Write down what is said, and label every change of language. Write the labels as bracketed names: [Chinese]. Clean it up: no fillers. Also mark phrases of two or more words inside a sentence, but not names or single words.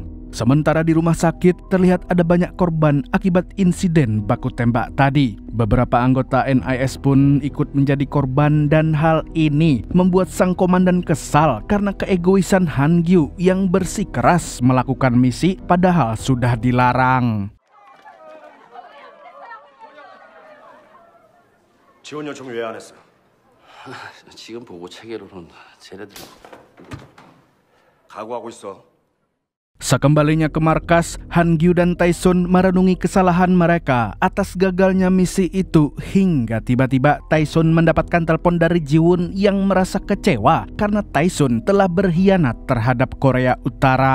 [Indonesian] Sementara di rumah sakit terlihat ada banyak korban akibat insiden baku tembak tadi. Beberapa anggota NIS pun ikut menjadi korban dan hal ini membuat sang komandan kesal karena keegoisan Han-gyu yang bersikeras melakukan misi padahal sudah dilarang. [Korean] 지원 요청 왜 안 했어? 지금 보고 체계로는 쟤네들 각오하고 있어. [Indonesian] Sekembalinya ke markas, Han-gyu dan Tae-sun merenungi kesalahan mereka atas gagalnya misi itu, hingga tiba-tiba Tae-sun mendapatkan telepon dari Ji-won yang merasa kecewa karena Tae-sun telah berkhianat terhadap Korea Utara.